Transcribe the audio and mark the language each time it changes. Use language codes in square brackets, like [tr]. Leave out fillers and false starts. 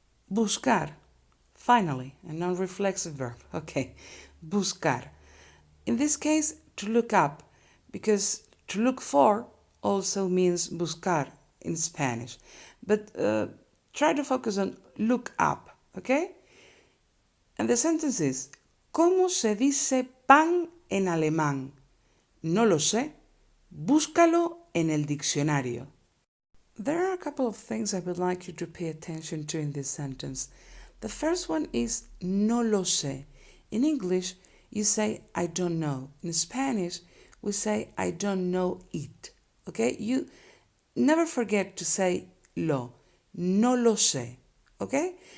[en] Buscar. Finally, a non-reflexive verb. Okay, buscar. In this case, to look up, because to look for also means buscar in Spanish. But try to focus on look up, okay? And the sentence is, [es] ¿cómo se dice pan en alemán? No lo sé. Búscalo en el diccionario. [en] There are a couple of things I would like you to pay attention to in this sentence. The first one is [es] no lo sé. [en] In English, you say I don't know. In Spanish, we say I don't know it. Okay? You never forget to say lo. [es] No lo sé. [en] Okay?